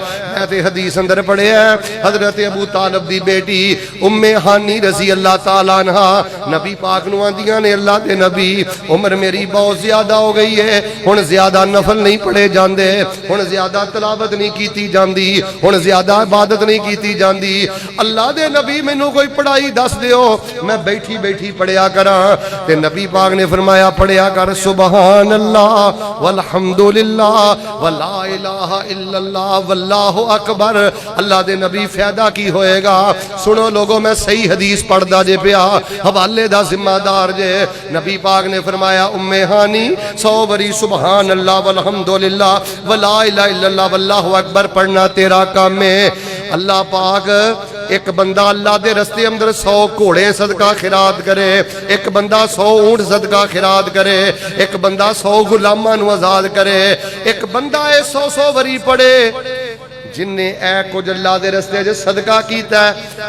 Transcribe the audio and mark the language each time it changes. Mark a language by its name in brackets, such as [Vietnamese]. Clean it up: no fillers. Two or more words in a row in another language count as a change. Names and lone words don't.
[Punjabi] میں تے حدیث اندر پڑھیا ہے، حضرت ابو طالب دی بیٹی ام ہانی [Arabic] رضي الله تعالى عنها [Punjabi] نبی پاک نوں آندیاں نے، اللہ دے نبی عمر میری بہت زیادہ ہو گئی ہے، ہن زیادہ نفل نہیں پڑھے جاندے، ہن زیادہ تلاوت نہیں کیتی جاندی، ہن زیادہ عبادت نہیں کی جاتی. اللہ دے نبی مینوں کوئی پڑھائی دس دیو، میں بیٹھی بیٹھی پڑھیا کراں. تے نبی پاک نے فرمایا پڑھیا کر [Arabic] سبحان الله والحمد لله ولا إله إلا الله والله أكبر. [Punjabi] اللہ دے نبی فائدہ کی ہوئے گا؟ سنو لوگو، میں صحیح حدیث پڑھدا جے پیا، حوالے دا ذمہ دار جے. نبی پاک نے فرمایا ام ہانی 100 باری [Arabic] سبحان الله والحمد لله ولا إله إلا الله والله أكبر [Punjabi] پڑھنا تیرا کم ہے. اللہ پاک ایک بندہ اللہ دے رستے اندر 100 گھوڑے صدقہ خیرات کرے، ایک بندہ 100 اونٹ صدقہ خیرات کرے، ایک بندہ 100 غلاماں نوں آزاد کرے، ایک بندہ 100 وری پڑھے جنہے اے کجھ اللہ دے رستے چ صدقہ کیتا ہے.